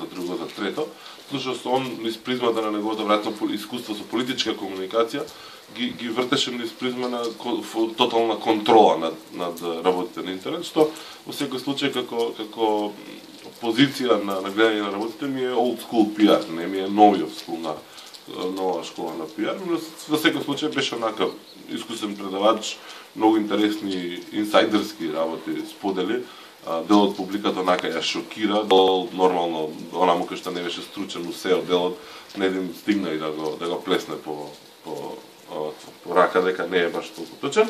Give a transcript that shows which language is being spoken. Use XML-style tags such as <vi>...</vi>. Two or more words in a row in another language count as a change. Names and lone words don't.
<mk>друго, за трето, слушаш со он низ призмата на неговото веројатно искуство со политичка комуникација, ги вртеше низ призма на тотална контрола над работите на интернет, што во секој случај како позиција на гледање на работите ми е</mk> <en>old school PR,</en> <mk>не ми е нова школа на PR, но во секој случај беше онака искусен предавач, многу интересни инсайдерски работи сподели. Дел од публиката онака ја шокира, дел нормално, онаму кој што не беше стручен у SEO делот, не еден стигна и да го плесне по рака дека не е баш толку точен.</mk>